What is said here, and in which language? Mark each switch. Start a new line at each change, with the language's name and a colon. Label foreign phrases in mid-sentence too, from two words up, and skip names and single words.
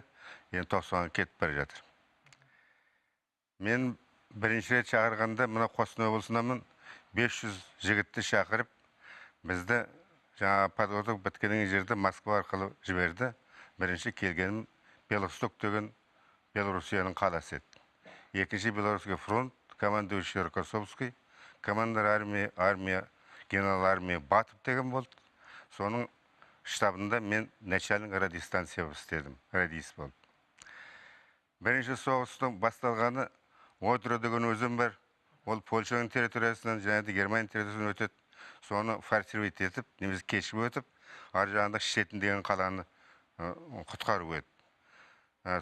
Kazakh: Енді 90-ға кетіп бара жатыр. Мен бірінші рет шақырғанда мына Қостанай облысынамын 500 жігітті шақырып, бізді жаңа подготовка біткеннен жерде Москва арқылы жіберді. Бірінші келгенім Белосток деген Белоруссияның қаласы еді. Екінші
Russian: Белорусский фронт, командующий Рокоссовский, командир армия, генерал армия
Kazakh: Батып деген болды. Соның штабында мен
Russian: начальник радиостанция
Kazakh: істедім, радист болды. Бірінші соғыстың басталғаны Одро деген өзен бар. Ол Польшаның территориясынан және де Германия территориясынан өтеді. Соны форсировать етіп, немесе кешіп өтіп, ар жағында Штетін деген қаланы құтқару еді.